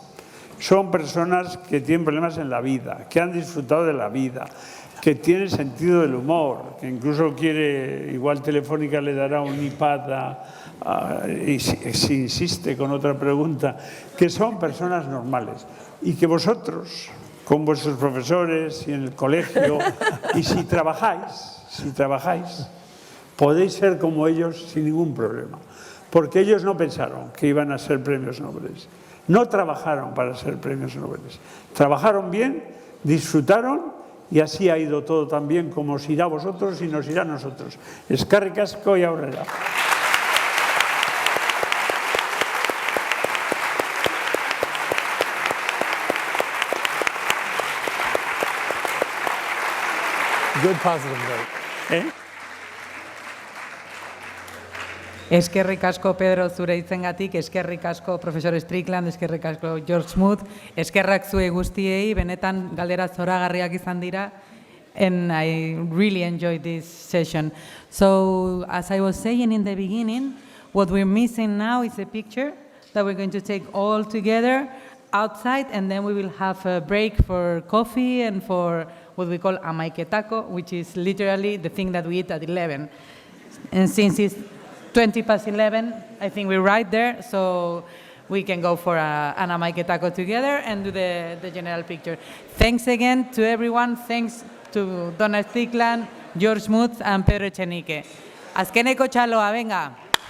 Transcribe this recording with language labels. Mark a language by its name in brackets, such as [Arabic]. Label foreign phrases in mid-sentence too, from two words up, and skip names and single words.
[Spanish] Son personas que tienen problemas en la vida, que han disfrutado de la vida, que tienen sentido del humor, que incluso igual Telefónica le dará un iPad y si insiste con otra pregunta, que son personas normales y que vosotros, con vuestros profesores y en el colegio, y si trabajáis, podéis ser como ellos sin ningún problema, porque ellos no pensaron que iban a ser premios Nobel. No trabajaron para ser premios Nobel. Trabajaron bien, disfrutaron y así ha ido todo tan bien como os irá a vosotros y nos irá a nosotros. [Basque] Eskerrik asko y aurrera. [English] Good positive note. [Basque] Eskerrik asko, Pedro, zure hitzengatik, eskerrik asko, profesor Strickland, eskerrik asko, George Smoot, eskerrak zuei guztiei, benetan galdera zoragarriak izan dira, [English] and I really enjoyed this session. So, as I was saying in the beginning, what we're missing now is a picture that we're going to take all together outside, and then we will have a break for coffee and for what we call amaiketako, which is literally the thing that we eat at 11. And since it's 11:20, I think we're right there, so we can go for an amaiketako together and do the general picture. Thanks again to everyone. Thanks to Donna Strickland, George Smoot, and Pedro Echenique. [Basque] Azkeneko txaloa, venga.